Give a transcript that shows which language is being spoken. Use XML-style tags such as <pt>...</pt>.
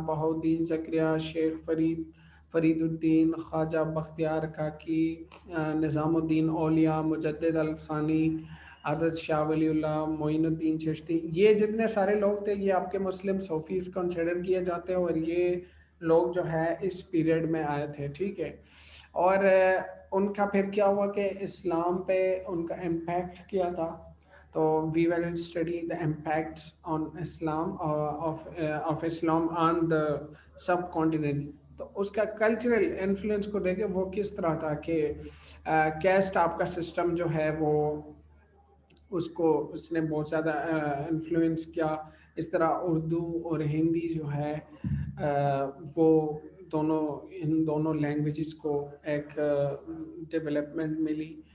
<ur>بہاؤالدین زکریا، شیخ فرید الدین، خواجہ بختیار کاکی، نظام الدین اولیاء، مجدد الفسانی، حضرت شاہ ولی اللہ، معین الدین چشتی، یہ جتنے سارے لوگ تھے یہ آپ کے مسلم صوفیز کنسیڈر کیے جاتے ہیں، اور یہ لوگ جو ہے اس پیریڈ میں آئے تھے. ٹھیک ہے. اور ان کا پھر کیا ہوا کہ اسلام پہ ان کا امپیکٹ کیا تھا.</ur> <en>تو we will study the impact on Islam of Islam on the subcontinent.</en> <ur>تو اس کا کلچرل انفلوئنس کو دیکھیں وہ کس طرح تھا کہ کیسٹ آپ کا سسٹم جو ہے وہ اس نے بہت زیادہ انفلوئنس کیا. اس طرح اردو اور ہندی جو ہے وہ دونوں ان دونوں لینگویجز کو ایک ڈیولپمنٹ ملی.</ur>